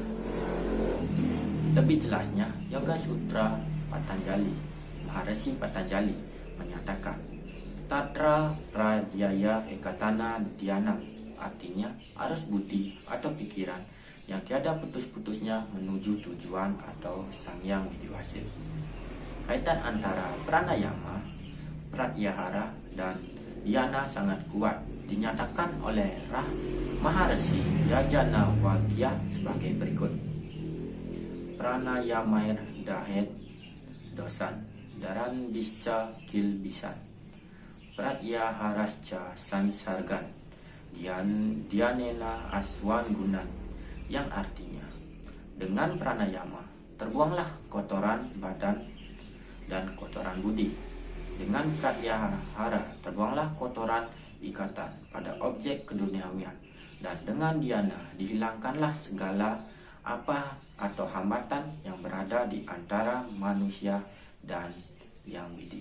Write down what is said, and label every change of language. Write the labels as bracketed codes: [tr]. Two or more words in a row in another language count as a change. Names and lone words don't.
[id] Lebih jelasnya, Yoga Sutra Patanjali, Maharsi Patanjali menyatakan [sa] Tatra Pradyaya Ekatana Dhyana, [id] artinya arus budi atau pikiran yang tiada putus-putusnya menuju tujuan atau Sang Yang Widiwasa. Kaitan antara pranayama, pratyahara, dan dhyana sangat kuat, dinyatakan oleh Maharsi Yajanawagya sebagai berikut. [sa] Pranayamair dahet dosan daran bisca kil bisan pratyaharasca sansargan Dhyanena aswan gunan, [id] yang artinya dengan pranayama terbuanglah kotoran badan dan kotoran budi. Dengan pratyahara terbuanglah kotoran ikatan pada objek keduniawian Dan dengan dhyana dihilangkanlah segala apa atau hambatan yang berada di antara manusia dan yang widi.